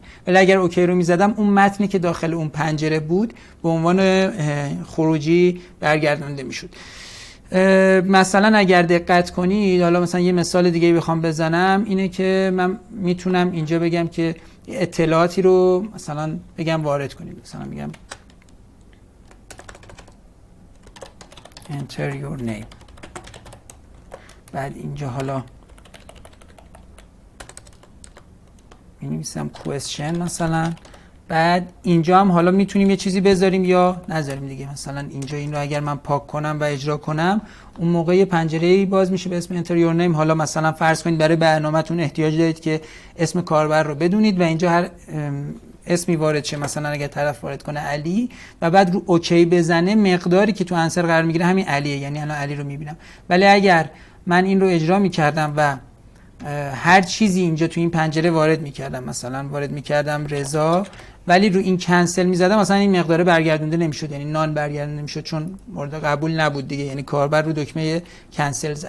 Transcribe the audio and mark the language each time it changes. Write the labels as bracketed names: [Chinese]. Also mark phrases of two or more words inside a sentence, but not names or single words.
[Persian] ولی اگر اوکی رو میزدم اون متنی که داخل اون پنجره بود به عنوان خروجی برگردونده میشد. مثلا اگر دقت کنید، حالا مثلا یه مثال دیگه بخوام بزنم اینه که من میتونم اینجا بگم که اطلاعاتی رو مثلا بگم وارد کنیم. مثلا میگم [English] enter your name، [Persian] بعد اینجا حالا می‌نویسم question مثلا، بعد اینجا هم حالا میتونیم یه چیزی بذاریم یا نذاریم دیگه. مثلا اینجا این رو اگر من پاک کنم و اجرا کنم اون موقع یه پنجره‌ای باز میشه به اسم [English] enter your name. [Persian] حالا مثلا فرض کنید برای برنامه‌تون احتیاج دارید که اسم کاربر رو بدونید و اینجا هر اسمی وارد شه، مثلا اگر طرف وارد کنه علی و بعد رو اوکی بزنه مقداری که تو انسر قرار میگیره همین علیه، یعنی الان علی رو میبینم. ولی اگر من این رو اجرا میکردم و هر چیزی اینجا تو این پنجره وارد میکردم، مثلا وارد میکردم رضا، ولی رو این کنسل میزدم مثلا این مقدار برگردونده نمیشد، یعنی نان برگردونده نمیشد چون مورد قبول نبود دیگه، یعنی کاربر رو دکمه کنسل زده.